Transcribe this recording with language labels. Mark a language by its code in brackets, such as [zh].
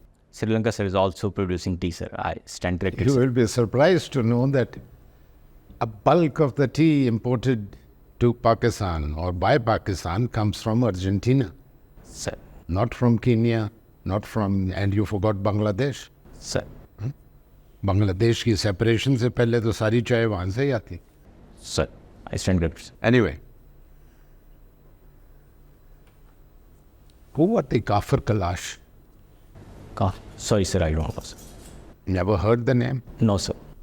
[en] Sri Lanka, sir, is also producing tea, sir. I stand corrected. You sir. will be surprised to know that a bulk of the tea imported to Pakistan or by Pakistan comes from Argentina, Sir, not from Kenya, not from, and you forgot Bangladesh. sir, [hi] Bangladesh की separation से पहले तो सारी चाय वहाँ से ही आती. [en] sir, I stand corrected, sir. Anyway, who was the Kafir Kalash? Sorry, sir, I don't know, sir. Never heard the name? No, sir.